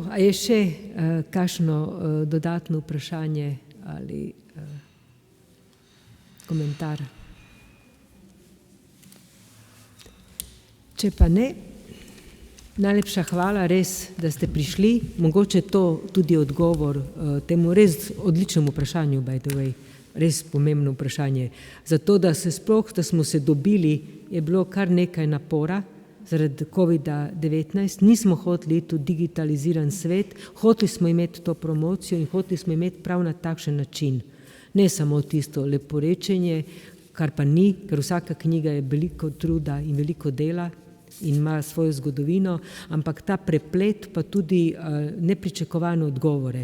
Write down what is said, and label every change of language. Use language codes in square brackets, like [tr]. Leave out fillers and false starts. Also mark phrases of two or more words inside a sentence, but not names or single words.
[sl] A je še kakšno dodatno vprašanje ali komentar? Če pa ne, najlepša hvala res, da ste prišli. Mogoče to tudi odgovor temu res odličnemu vprašanju, [en] by the way, [sl] res pomembno vprašanje. Zato, da smo se dobili, je bilo kar nekaj napora zaradi COVID-19. Nismo hoteli iti v digitaliziran svet, hoteli smo imeti to promocijo in hoteli smo imeti prav na takšen način. Ne samo tisto leporečenje, kar pa ni, ker vsaka knjiga je veliko truda in veliko dela in ima svojo zgodovino, ampak ta preplet pa tudi nepričakovane odgovore.